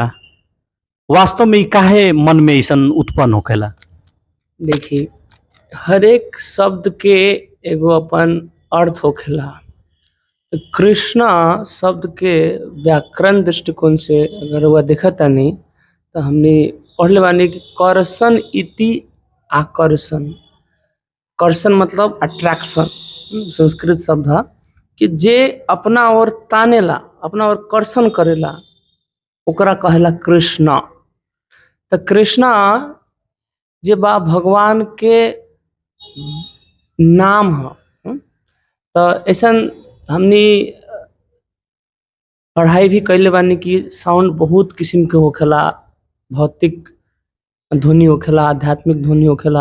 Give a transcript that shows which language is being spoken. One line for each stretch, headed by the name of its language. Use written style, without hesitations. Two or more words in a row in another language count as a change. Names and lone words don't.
Bhojpuri: वास्तव में ई काहे मन में ऐसन उत्पन्न होखेला? देखिए, हर एक शब्द के एगो अपन अर्थ होखेला। तो कृष्णा शब्द के व्याकरण दृष्टिकोण से अगर वह देखा तानी तो हमने पढ़ले बानी कि
Sanskrit: कर्षण इति आकर्षण।
Bhojpuri: कर्षण मतलब अट्रैक्शन, संस्कृत शब्द है कि जे अपना ओर तानेला, अपना ओर कर्षण करेला, ओकरा कहेला कृष्णा। तो कृष्णा जे बा भगवान के नाम है। तो ऐसा हमनी पढ़ाई भी कैले बानी कि साउंड बहुत किस्म के होखेला, भौतिक ध्वनि होखेला, आध्यात्मिक ध्वनि होखेला।